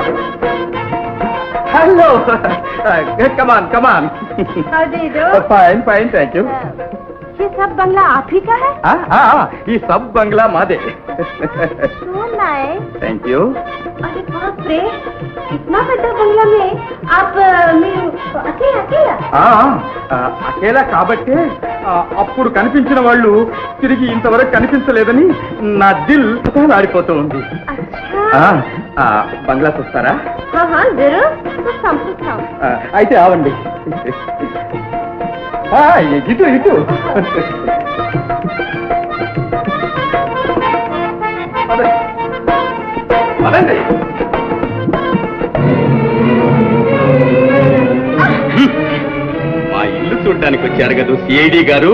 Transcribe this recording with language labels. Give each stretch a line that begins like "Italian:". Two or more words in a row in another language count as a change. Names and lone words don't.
English: Hello, come on come on. How do you do? Fine fine, thank you.
Hindi: ये सब बंगला आप ही का है?
Telugu: ఈ సబ్ బంగ్లా మాదే.
English: So nice. Thank you.
Hindi: अरे बाप रे, इतना बड़ा बंगला में आप अकेला?
Telugu: అకేలా కాబట్టే అప్పుడు కనిపించిన వాళ్ళు తిరిగి ఇంతవరకు కనిపించలేదని నా దిల్ ఆడిపోతూ ఉంది.
Hindi: अच्छा.
Telugu: బంగ్లా చూస్తారా?
Hindi: हाँ हाँ जरूर, तो संपूर्ण.
Telugu: అయితే ఆవండి. ఇటు ఇటు. అదండి. మా ఇల్లు చూడడానికి వచ్చారు కదా సిఐడి గారు.